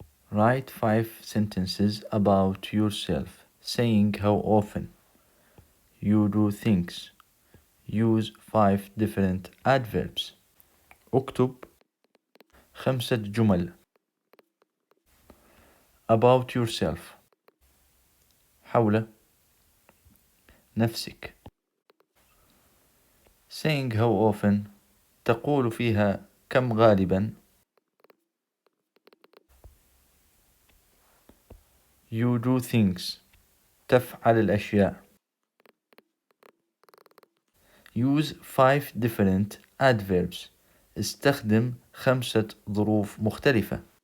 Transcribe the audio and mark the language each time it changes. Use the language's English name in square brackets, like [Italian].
[English] Write 5 sentences about yourself, saying how often you do things. Use 5 different adverbs. [Arabic] اكتب 5 جمل [English] about yourself [Arabic] حول نفسك. [English] saying how often [Arabic] تقول فيها كم غالبا. [English] you do things [Arabic] تفعل الأشياء. [English] use 5 different adverbs [Arabic] استخدم 5 ظروف مختلفة.